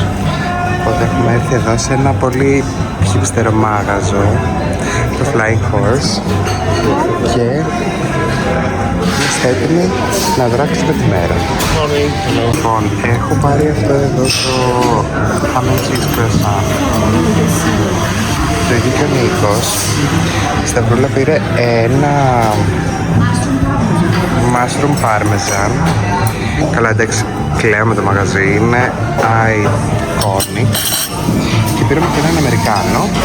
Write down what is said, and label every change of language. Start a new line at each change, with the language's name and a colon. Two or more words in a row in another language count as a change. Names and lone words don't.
Greek: Οπότε έχουμε έρθει εδώ σε ένα πολύ χipster μάγαζο, το Flying Horse, και είμαστε έτοιμοι να δράξουμε τη μέρα. Λοιπόν, έχω πάρει αυτό εδώ το
English: ham and cheese croissant.
Greek: Το ίδιο και ο Νίκος. Η Σταυρούλα πήρε ένα
English: mushroom parmesan.
Greek: Καλά, εντάξει, κλαίω το μαγαζί, είναι iconic. Και πήραμε και έναν Αμερικάνο.